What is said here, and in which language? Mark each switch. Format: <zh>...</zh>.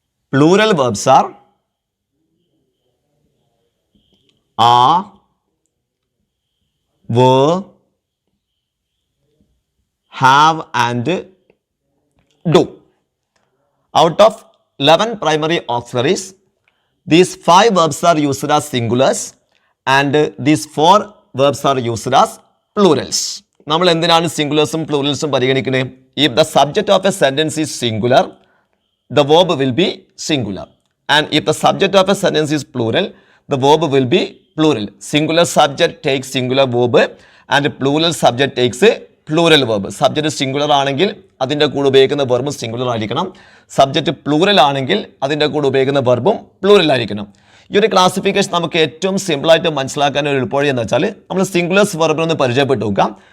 <en>Plural verbs are were, have and do. Out of 11 primary auxiliaries, these 5 verbs are used as singulars and these 4 verbs are used as plurals.</en> <ml>നമ്മൾ എന്തിനാണ് സിംഗുലേഴ്സും പ്ലൂറൽസും പരിഗണിക്കുന്നത്?</ml> <en>If the subject of a sentence is singular, the verb will be singular. And if the subject of a sentence is plural, the verb will be plural. Singular subject takes singular verb and plural subject takes a plural verb.</en> <ml>Subject singular ആണെങ്കിൽ അതിൻ്റെ കൂടെ ഉപയോഗിക്കുന്ന വെർബും singular ആയിരിക്കണം. Subject plural ആണെങ്കിൽ അതിൻ്റെ കൂടെ ഉപയോഗിക്കുന്ന വെർബും plural ആയിരിക്കണം. ഈ ഒരു ക്ലാസിഫിക്കേഷൻ നമുക്ക് ഏറ്റവും സിമ്പിളായിട്ട് മനസ്സിലാക്കാൻ ഒരു എളുപ്പവഴി എന്ന് വെച്ചാൽ നമ്മൾ സിംഗുലേഴ്സ് വെർബിനൊന്ന് പരിചയപ്പെട്ടു നോക്കാം.</ml>